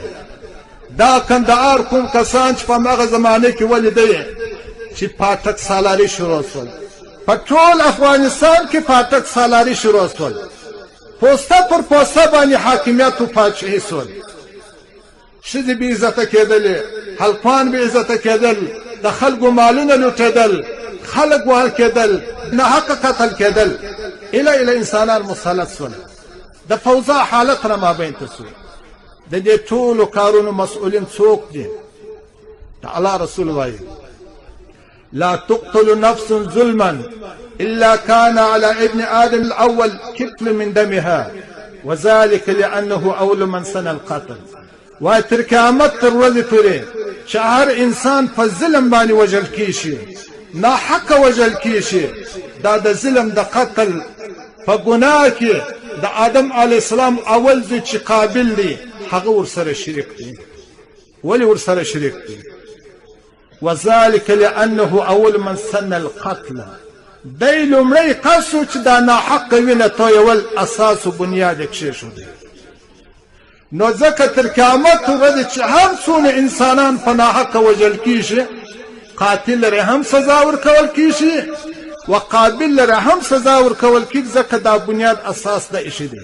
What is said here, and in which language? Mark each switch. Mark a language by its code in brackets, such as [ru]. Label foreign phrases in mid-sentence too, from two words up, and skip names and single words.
[ps] دا کندهار کوم کسان چې په هماغه زمانه کې ولیدی چې پاټک سالاري شروع سول، په ټول افغانستان کې پاټک سالاري شروع سول، پوسته پر پوسته باندې حاکمیت و پاچاهي سول، ښځې بې عزته کېدلې، هلکان بې عزته کېدل، د خلکو مالونه لوټېدل، خلک وهل کېدل، ناحقه قتل کېدل، اله انسانان مسلط سول. د فوضا حالت را مابین ته سو. د دې ټولو کارونو مسؤلین څوک دي؟ [ar] د الله رسول وایي لا تقتل نفس ظلما إلا كان على ابن آدم الأول كفل من دمها وذلك لأنه أول من سن القتل. [ps] وتر قیامت تر ورځې پورې چې هر انسان په ظلم باندې وژل کیږي، ناحقه وژل کیږي، دا د ظلم د قتل په ګناه کې د آدم [ar] علیه السلام [ps] اول زوی چې قابل دی هغه ورسره شریک دی. ولې ورسره شریک دی؟ [ar] وذلك لأنه أول من سن القتل. [ps] دی لومړی کس و چې دا ناحقه وینه تویول اساس و بنیاد یې کېښودی. نو ځکه تر قیامت ورځې چې هر څونه انسانان په ناحقه وژل کېږي، قاتل لرې هم سزا ورکول کېږي و قابل لرې هم سزا ورکول کېږي، ځکه دا بنیاد اساس د ایښی دی.